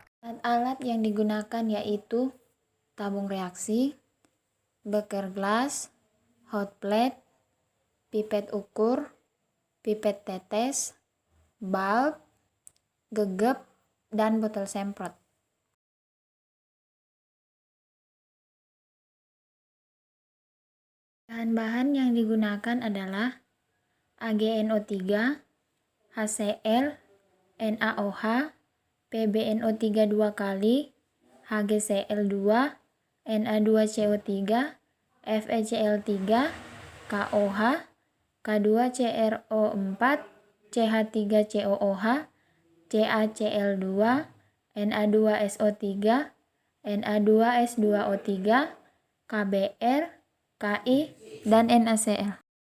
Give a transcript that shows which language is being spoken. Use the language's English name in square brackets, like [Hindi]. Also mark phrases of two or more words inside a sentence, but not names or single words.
[Indonesian] Alat-alat yang digunakan yaitu tabung reaksi, beker gelas, [English] hot plate, [Indonesian] pipet ukur, pipet tetes, bulb, gegep, dan botol semprot. Bahan-bahan yang digunakan adalah AgNO3, HCl, NaOH, PbNO3 2 kali, HgCl2, Na2CO3, FeCl3, KOH, K2CrO4, CH3COOH, CaCl2, Na2SO3, Na2S2O3, KBr, Ki, dan NaCl.